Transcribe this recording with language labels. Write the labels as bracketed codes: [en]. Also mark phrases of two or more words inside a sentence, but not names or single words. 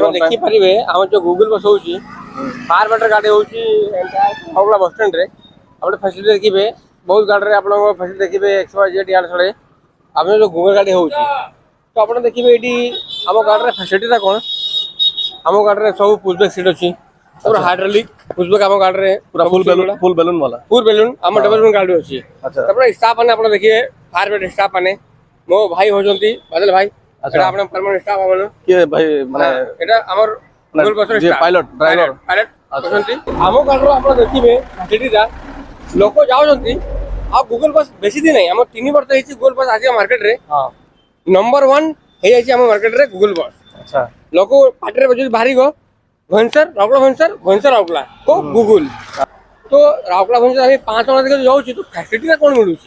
[or] ଆପଣ ଦେଖିପାରିବେ ଆମର ଯୋଉ ଗୁଗୁଲ ବସ୍ ହଉଛି [en] far better [or] ଗାଡ଼ି ହଉଛି ହାଉଡ଼ା ବସଷ୍ଟାଣ୍ଡରେ ଆପଣ ଫ୍ୟାସିଲିଟି ଦେଖିବେ ବହୁତ ଗାଡ଼ିରେ ଆପଣଙ୍କ ଫ୍ୟାସିଲିଟି ଦେଖିବେ XYZ ଇଆଡ଼େ ସିଆଡ଼େ ଆପଣ ଯୋଉ ଗୁଗୁଲ ଗାଡ଼ି ହଉଛି ତ ଆପଣ ଦେଖିବେ ଏଇଠି ଆମ ଗାଡ଼ିରେ ଫ୍ୟାସିଲିଟିଟା କ'ଣ ଆମ ଗାଡ଼ିରେ ସବୁ [en] pushback seat [or] ଅଛି ପୁରା [en] hydraulic pushback [or] ଆମ ଗାଡ଼ିରେ ପୁରା [en] full balloon [or] वाला [en] full balloon [or] ଆମ ଡେଭଲପମେଣ୍ଟ ଗାଡ଼ି ଅଛି ତାପରେ ଷ୍ଟାଫ୍ ମାନେ ଆପଣ ଦେଖିବେ [en] far better [or] ଷ୍ଟାଫ୍ ମାନେ ମୋ ଭାଇ ହଉଛନ୍ତି ବାଦଲ ଭାଇ [bn] এটা আপনার পার্মানেন্ট স্টাফ আমাদের কি ভাই মানে এটা আমার গুগল বসের যে স্টাফ [en] pilot driver [or] পাইলট ଅଛନ୍ତି ଆମ ଗାଡ଼ିରୁ ଆପଣ ଦେଖିବେ ସେଠିଟା ଲୋକ ଯାଉଛନ୍ତି ଆଉ ଗୁଗଲ ବସ୍ ବେଶୀ ଦିନ ନାହିଁ ଆମର 3 ବର୍ଷ ହେଇଛି ଗୁଗଲ ବସ୍ ଆସିବା ମାର୍କେଟରେ ନମ୍ବର 1 ହେଇଯାଇଛି ଆମ ମାର୍କେଟରେ ଗୁଗଲ ବସ୍ ଆଚ୍ଛା ଲୋକ ପାଟିରେ ଯଦି ବାହାରିବ ଭୁବନେଶ୍ୱର ରାଉରକେଲା ରାଉରକେଲା କୋ ଗୁଗଲ ତ ରାଉରକେଲା ଭୁବନେଶ୍ୱର ଆମେ 5 ଟଙ୍କା ଦେଇକି ଯାଉଛୁ ତ ଫ୍ୟାସିଲିଟିଟା କ'ଣ ମିଳୁଛି